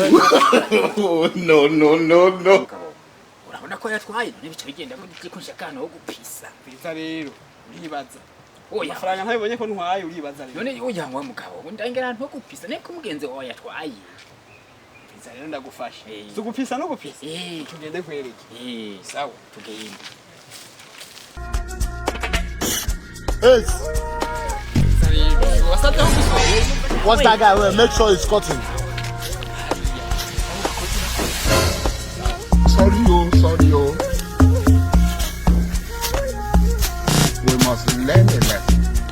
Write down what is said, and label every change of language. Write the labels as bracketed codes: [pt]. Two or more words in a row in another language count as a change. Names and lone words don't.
[rn] no urabona ko yatwaye n'ibice bigenda kunsha kana wo gupisa biza rero uribaza oya amafaranga ntabibonye ko ntwaye uribaza rero none oya wa mugabo ndangera ahantu ho gupisa neko mugenzi wawe yatwaye biza rero ndagufasha tugupisa no gupisa tugende kwereke sawa tugende [en] What's that guy? Well, make sure it's cutting. Sorry, yo. We must learn a lesson.